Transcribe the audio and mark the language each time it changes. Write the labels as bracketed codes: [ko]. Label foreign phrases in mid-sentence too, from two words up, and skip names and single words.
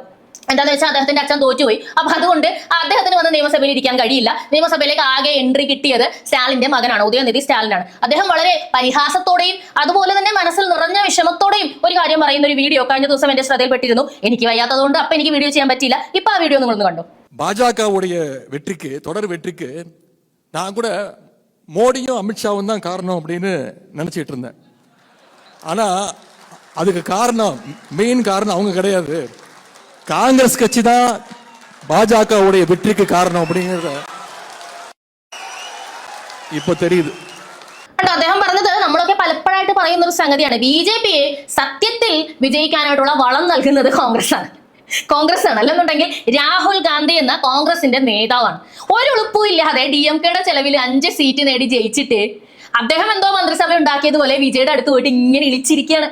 [ml] എന്താണെന്ന് വെച്ചാൽ അദ്ദേഹത്തിന്റെ അച്ഛൻ തോറ്റുപോയി. അപ്പൊ അതുകൊണ്ട് അദ്ദേഹത്തിന് വന്ന് നിയമസഭയിൽ ഇരിക്കാൻ കഴിയില്ല. നിയമസഭയിലേക്ക് ആകെ എൻട്രി കിട്ടിയത് സ്റ്റാലിന്റെ മകനാണ്, ഉദയനിധി സ്റ്റാലിനാണ്. അദ്ദേഹം വളരെ പരിഹാസത്തോടെയും അതുപോലെ തന്നെ മനസ്സിൽ നിറഞ്ഞ വിഷമത്തോടെയും ഒരു കാര്യം പറയുന്ന ഒരു വീഡിയോ കഴിഞ്ഞ ദിവസം എന്റെ ശ്രദ്ധയിൽപ്പെട്ടിരുന്നു. എനിക്ക് വയ്യാത്തതുകൊണ്ട് അപ്പൊ എനിക്ക് വീഡിയോ ചെയ്യാൻ പറ്റിയില്ല. ഇപ്പൊ ആ വീഡിയോ നിങ്ങളൊന്ന് കണ്ടു. [ta] பாஜகவுடைய வெற்றிக்கு தொடர் வெற்றிக்கு நான் கூட மோடியும் அமித்ஷாவும் தான் காரணம் அப்படின்னு நினைச்சிட்டு இருந்தேன். ஆனா அதுக்கு காரணம் மெயின் காரணம் அவங்க கிடையாது, காங்கிரஸ் கட்சி தான் பாஜகவுடைய வெற்றிக்கு காரணம் அப்படிங்கறத ഇപ്പൊ தெரியுது. [ml] അദ്ദേഹം പറഞ്ഞത് നമ്മളൊക്കെ പലപ്പോഴായിട്ട് പറയുന്ന ഒരു സംഗതിയാണ്, BJPയെ സത്യത്തിൽ വിജയിക്കാനായിട്ടുള്ള വളം നൽകുന്നത് കോൺഗ്രസ് ആണ്. അല്ലെന്നുണ്ടെങ്കിൽ രാഹുൽ ഗാന്ധി എന്ന കോൺഗ്രസിന്റെ നേതാവാണ്. ഒരു എളുപ്പവും ഇല്ലാതെ DMKയുടെ ചെലവിൽ 5 സീറ്റ് നേടി ജയിച്ചിട്ട് അദ്ദേഹം എന്തോ മന്ത്രിസഭ ഉണ്ടാക്കിയതുപോലെ വിജയുടെ അടുത്ത് പോയിട്ട് ഇങ്ങനെ ഇളിച്ചിരിക്കുകയാണ്.